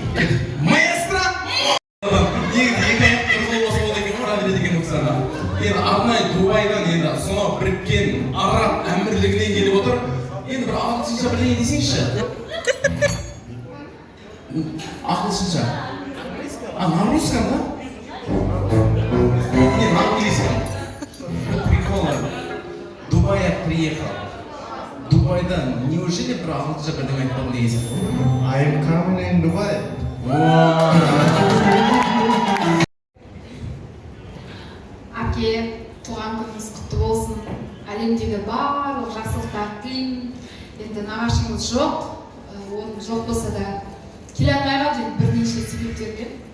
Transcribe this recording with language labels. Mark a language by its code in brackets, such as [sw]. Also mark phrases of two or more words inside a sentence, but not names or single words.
[kk] Маэстро! Екі аяқ қол басып одан кейін ұра береді екен Оксана. Енді арнайы Дубайдан енді сонау біріккен Араб әмірлігінен келіп отыр. Енді бір ағылшынша бірдеңе десеңізші. Ағылшынша. [ru] А на русском, да? Не, на английском. Вот прикол. Дубай я приехал. [kk] Дубайдан неужели бір ағылшынша бірдеңе айтпадың дегенсің? [en] I am coming in Dubai. [kk] Әке, туған күніңіз құтты болсын. Әлемдегі барлық жақсылықтар тілеймін. Енді нағашыңыз жоқ, оның жоқ болса да келе алмай қалды бірнеше себептермен.